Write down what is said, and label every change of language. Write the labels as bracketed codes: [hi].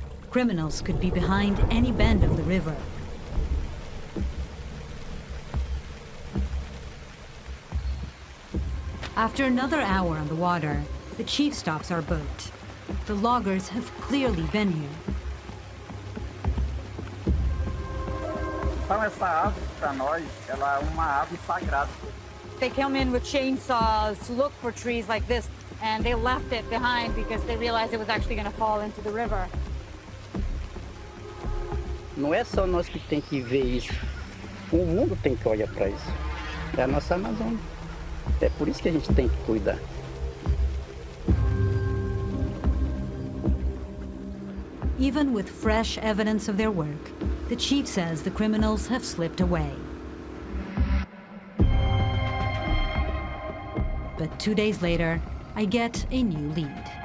[en] Criminals could be behind any bend of the river. After another hour on the water, the chief stops our boat. The loggers have clearly been here. [pt] Então essa árvore para nós, ela é uma árvore sagrada. [en] They came in with chainsaws to look for trees like this, and they left it behind because they realized it was actually going to fall into the river. [pt] Não é só nós que tem que ver isso. O mundo tem que olhar para isso. É a nossa Amazônia. É por isso que a gente tem que cuidar. [en] Even with fresh evidence of their work, the chief says the criminals have slipped away. But 2 days later, I get a new lead.